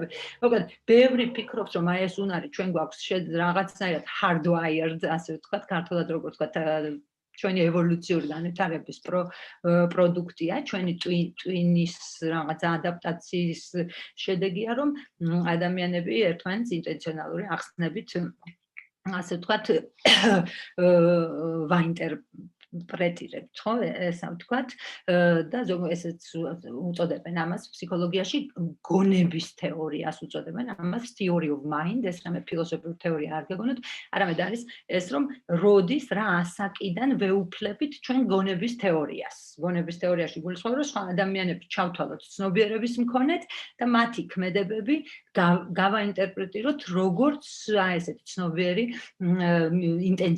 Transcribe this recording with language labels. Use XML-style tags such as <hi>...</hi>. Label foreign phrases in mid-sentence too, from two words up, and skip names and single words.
<ka>მოკლედ, ბევრი ფიქრობს, რომ აი ეს უნარი ჩვენ გვაქვს რაღაცნაირად hardwired, ასე ვთქვათ, ქართულად როგორც ვთქვათ, ჩვენი ევოლუციური განვითარების პროდუქტია, ჩვენი ტვინის რაღაც ადაპტაციის შედეგია, რომ ადამიანები ერთმანეთს ინტენციონალური ახსნებით, ასე ვთქვათ, ვაინტერპრეტირებთ, ხო, ესა ვთქვათ, და ესეც უწოდებენ ამას ფსიქოლოგიაში გონების თეორიას უწოდებენ, ამას</ka> <en>theory of mind,</en> <ka>ეს რამე ფილოსოფიური თეორია არ გეგონოთ, არამედ არის ეს, რომ როდის რა ასაკიდან ვეუფლებით ჩვენ გონების თეორიას. გონების თეორიაში გულისხმობს, რომ სხვა ადამიანებს ჩავთვალოთ ცნობიერების მქონეთ და მათი ქმედებები გავაინტერპრეტიროთ როგორც ესეთი ცნობიერი ინტენციური ქმედებები.</ka>